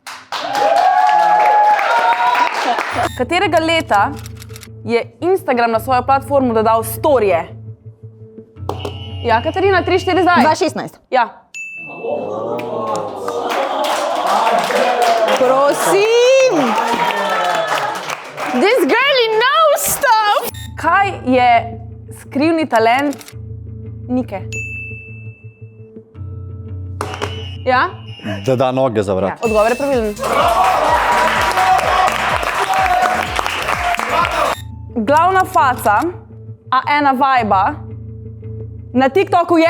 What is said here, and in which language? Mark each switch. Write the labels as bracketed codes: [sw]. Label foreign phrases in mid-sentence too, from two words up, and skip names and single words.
[sl] Katerega leta je Instagram na svojo platformo dodal storije? Ja, Katarina, 3, 4 zdaj. 2016. Ja. Prosim! [en] This girlie knows stuff! [sl] Kaj je skrivni talent Nike? Ja? Da da noge za vrat. Odgovor je pravilen. Glavna faca A1 Vibe na TikToku je?